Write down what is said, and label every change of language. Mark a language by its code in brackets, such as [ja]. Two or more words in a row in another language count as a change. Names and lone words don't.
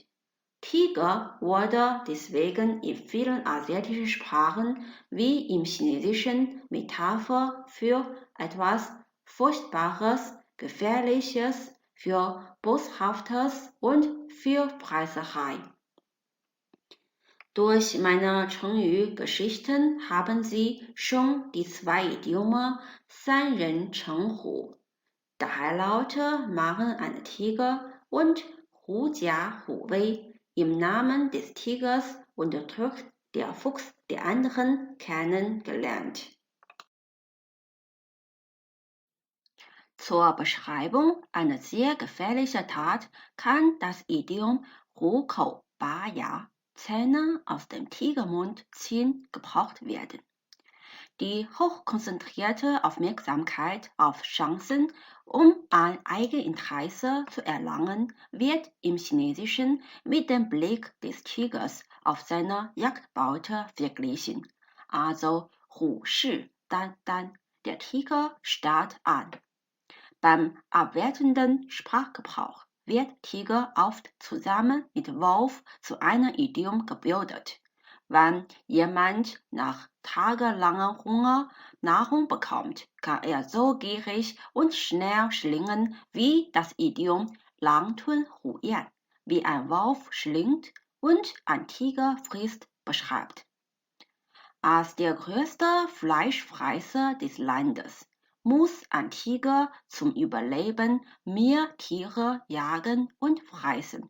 [de] Tiger wurde deswegen in vielen asiatischen Sprachen wie im Chinesischen Metapher für etwas Furchtbares, Gefährliches, für Boshaftes und für Preiserei. Durch meine Chengyu-Geschichten haben Sie schon die 2 Idiome [zh] 三人成虎, [de] 3 Laute machen einen Tiger und [zh] 狐假虎威, [de] im Namen des Tigers unterdrückt der Fuchs der anderen kennengelernt. Zur Beschreibung einer sehr gefährlichen Tat kann das Idiom [zh] 虎口拔牙, [de] Zähne aus dem Tigermund ziehen, gebraucht werden. Die hochkonzentrierte Aufmerksamkeit auf Chancen, um ein Eigeninteresse zu erlangen, wird im Chinesischen mit dem Blick des Tigers auf seine Jagdbeute verglichen. Also [zh] 虎视眈眈, [de] der Tiger starrt an. Beim abwertenden Sprachgebrauch wird Tiger oft zusammen mit Wolf zu einem Idiom gebildet. Wenn jemand nach tagelangem Hunger Nahrung bekommt, kann er so gierig und schnell schlingen wie das Idiom [zh] 狼吞虎咽, [de] wie ein Wolf schlingt und ein Tiger frisst, beschreibt. Als der größte Fleischfresser des Landes muss ein Tiger zum Überleben mehr Tiere jagen und fressen.